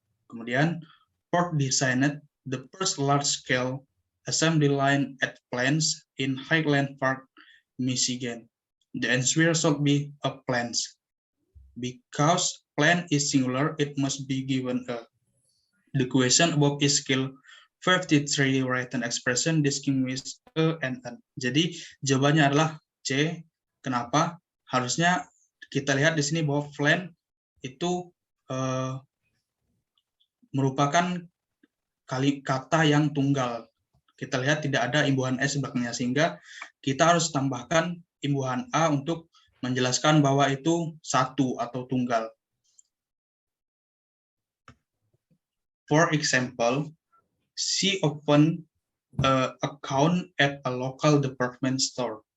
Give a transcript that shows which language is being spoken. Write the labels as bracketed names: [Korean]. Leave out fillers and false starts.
[English] Kemudian Ford designed the first large-scale assembly line at plants in Highland Park, Michigan. The answer should be a plants. Because plant is singular, it must be given a. The question above is skill 53 written expression distinguish a and an. [Indonesian] Jadi jawabannya adalah C. Kenapa? Harusnya kita lihat di sini bahwa plant itu merupakan kata yang tunggal. Kita lihat tidak ada imbuhan S belakangnya, sehingga kita harus tambahkan imbuhan A untuk menjelaskan bahwa itu satu atau tunggal. [English] For example, she opened an account at a local department store.